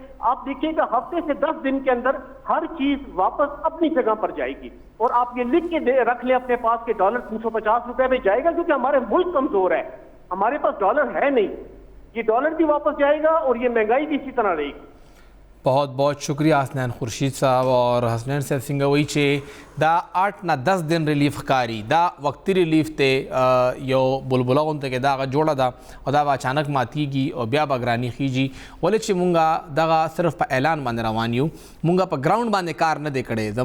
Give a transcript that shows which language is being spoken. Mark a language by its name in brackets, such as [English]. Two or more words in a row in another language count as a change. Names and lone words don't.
[Urdu] آپ دیکھیے کہ ہفتے سے 10 دن کے اندر ہر چیز واپس اپنی جگہ پر جائے گی. اور آپ یہ لکھ کے رکھ لیں اپنے پاس کہ ڈالر 350 روپے میں جائے گا، کیونکہ ہمارے ملک کمزور ہے، ہمارے پاس ڈالر ہے نہیں. یہ ڈالر بھی واپس جائے گا اور یہ مہنگائی بھی اسی طرح رہے گی. بہت بہت شکریہ حسنین خورشید صاحب اور حسنین صاحب [Pashto] سنگوئی چے دا 8 نه 10 دن ریلیف کاری دا وقتی ریلیف ته یو بلبله غونته کې دا جوړه ده او دا اچانک ماتیږي او بیا بګرانی خيږي ولې چې مونږه دغه صرف په اعلان باندې روان یو، مونږه په ګراوند باندې کار نه دی کړی.